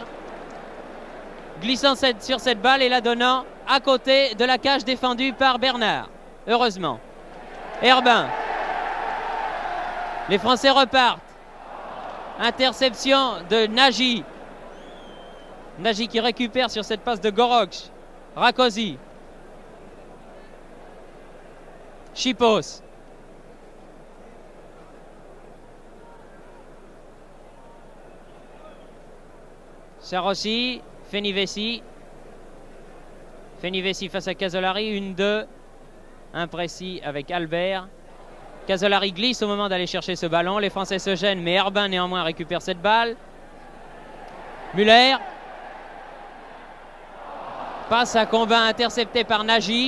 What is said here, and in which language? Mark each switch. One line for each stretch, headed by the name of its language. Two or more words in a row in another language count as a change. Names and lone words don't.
French: Glissant sur cette balle et la donnant à côté de la cage défendue par Bernard. Heureusement. Herbin. Les Français repartent. Interception de Nagy. Nagy qui récupère sur cette passe de Goroch. Rákóczi. Sipos. Sarosi. Fenivesi. Fenivesi face à Casolari. 1-2. Imprécis avec Albert. Casolari glisse au moment d'aller chercher ce ballon. Les Français se gênent, mais Herbin néanmoins récupère cette balle. Müller. Passe à Combin intercepté par Nagy.